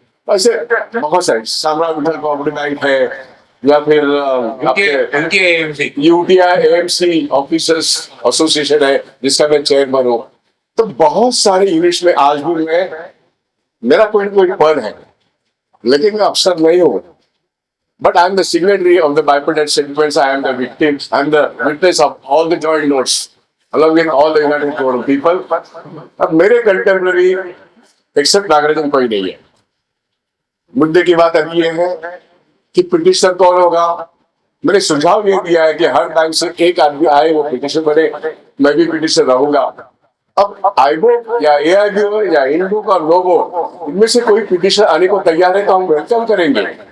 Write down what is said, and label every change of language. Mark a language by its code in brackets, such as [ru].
[hi] ऐसे बहुत सारे, साम्राज्य विठल कोऑपरेटिव बैंक है, या फिर यूटीआई एएमसी ऑफिसर्स एसोसिएशन है, जिसका मैं चेयरमैन हूँ। तो बहुत सारे यूनिट्स में आज भी मेरा कोई ना कोई पद है, लेकिन मैं अफसर नहीं हूँ। [en] But I am the signatory of the bipartite settlements. I am the victim. I am the witness of all the joint notes, along with all the United Forum people. [hi] अब मेरे कंटेम्पररी एक्सेप्ट नागराजन कोई नहीं है। मुद्दे की बात अभी ये है कि पिटिशनर कौन होगा। मैंने सुझाव ये दिया है कि हर बैंक से एक आदमी आए, वो पिटिशनर बने, मैं भी पिटिशनर रहूंगा। अब आईबो या एआईबीओ या इनबुक और नोबो, इनमें से कोई पिटिशनर आने को तैयार है तो हम वेलकम करेंगे।